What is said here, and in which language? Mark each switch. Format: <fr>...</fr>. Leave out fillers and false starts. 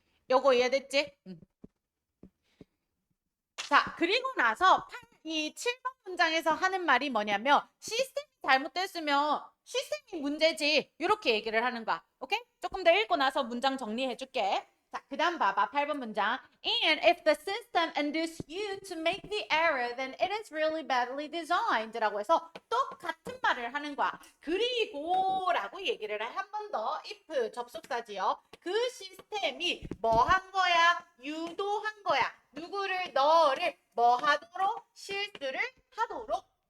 <ko>요거 이해됐지? 자, 그리고 나서 이 7번 문장에서 하는 말이 뭐냐면 시스템이 잘못됐으면 시스템이 문제지. 이렇게 얘기를 하는 거야. 오케이? 조금 더 읽고 나서 문장 정리해 줄게. 자, 그다음 봐봐. 8번 문장.</ko> <en>And if the system induces you to make the error, then it is really badly designed.</en> <ko>라고 해서 똑같은 말을 하는 거야. 그리고 라고 얘기를 해. 한 번 더. if 접속사지요. 그 시스템이 뭐 한 거야? 유도한 거야. 누구를? 너를 뭐 하도록? 실수를 하도록.</ko>